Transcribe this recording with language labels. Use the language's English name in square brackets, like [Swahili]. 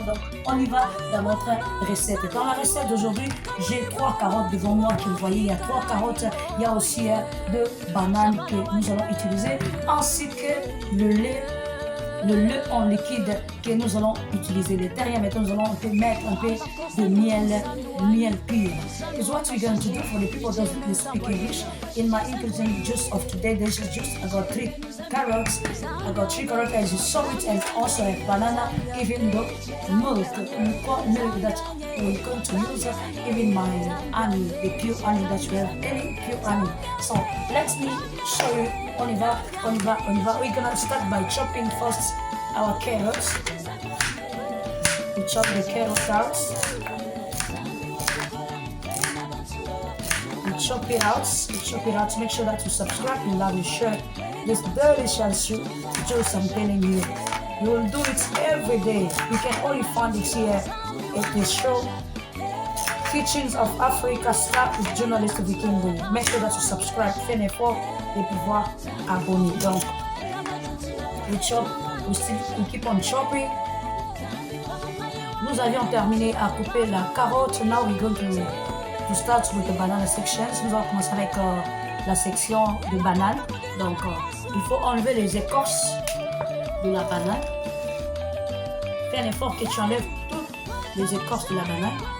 [French] Donc, on y va dans notre recette. Dans la recette d'aujourd'hui, j'ai 3 carottes devant moi que vous voyez. Il y a 3 carottes, il y a aussi 2 bananes que nous allons utiliser, ainsi que le lait en liquide que nous allons utiliser. Les derrière, maintenant, nous allons mettre un peu de miel pur. [English] Is what we're going to do for the people that don't speak English. In my ingredient juice of today, this is just I got 3 carrots. I got 3 carrots as you saw it, and also a banana, even the milk that we're going to use, even my honey, the pure honey that we have, any pure honey. So let me show you. [French] On y va. [English] We're gonna start by chopping first our carrots. We chop the carrots out. We chop it out. Make sure that you subscribe and love and share this delicious juice I'm telling you. You will do it every day. You can only find it here at the show Kitchens of Africa Star with journalist Vicky. Make sure that you subscribe, [French] faites un effort et pouvoir abonner. [English] Donc, we keep on chopping. [French] Nous avions terminé à couper la carotte. [English] Now we're going to start with the banana sections. [French] Nous allons commencer avec la section de banane. Donc, il faut enlever les écorces de la banane. Fais un effort que tu enlèves toutes les écorces de la banane.